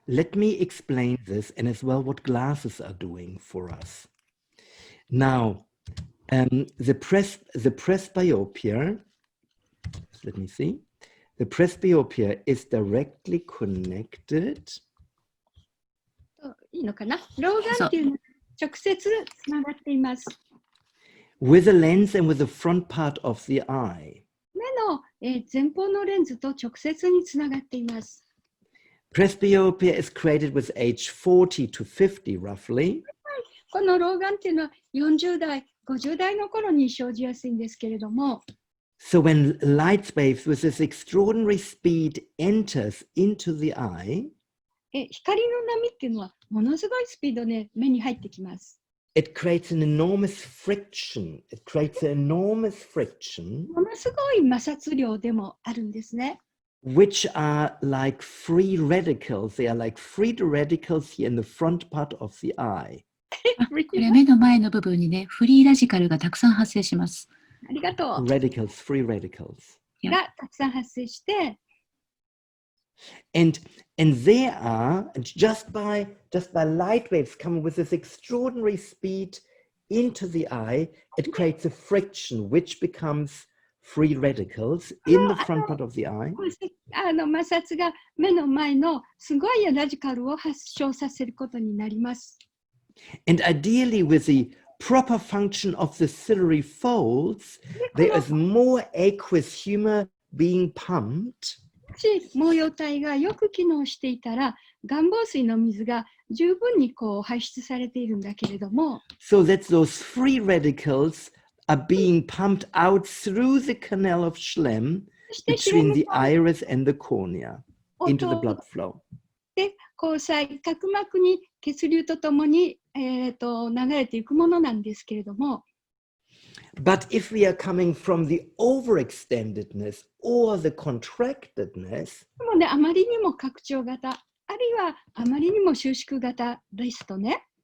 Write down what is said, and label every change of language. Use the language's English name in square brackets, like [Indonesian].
[English] Let me explain this and as well what glasses are doing for us. Now, the presbyopia. Let me see. The presbyopia is directly connected. [Japanese] いいのかな？老眼っていうのは直接つながっています。 [English] With the lens and with the front part of the eye. [Japanese] 目の前方のレンズと直接につながっています。 [English] Presbyopia is created with age 40 to 50 roughly. [Japanese] この老眼っていうのは40代、50代の頃に生じやすいんですけれども。 [English] So when light waves with this extraordinary speed enters into the eye, [Japanese] 光の波っていうのはものすごいスピードで目に入ってきます。 [English] it creates an enormous friction. It creates an enormous friction. [Japanese] ものすごい摩擦量でもあるんですね。 [English] Which are like free radicals. They are like free radicals here in the front part of the eye. [Japanese] これ目の前の部分にね、フリーラジカルがたくさん発生します。ありがとう。 [English] Radicals, free radicals. [Japanese] がたくさん発生して、 [English] And there are just by light waves coming with this extraordinary speed into the eye, it creates a friction which becomes free radicals in the front part of the eye. [Japanese] 摩擦が目の前のすごいラジカルを発症させることになります。 [English] And ideally, with the proper function of the ciliary folds, there is more aqueous humor being pumped. [Japanese] 毛様体がよく機能していたら、眼紡錘の水が十分に排出されているんだけれども、 [English] So that those free radicals are being pumped out through the canal of Schlemm between the iris and the cornea into the blood flow. [Japanese] で、虹彩角膜に血流とともに、流れていくものなんですけれども、 [English] But if we are coming from the overextendedness or the contractedness, [Japanese] でもね、あまりにも拡張型、あるいはあまりにも収縮型ですとね、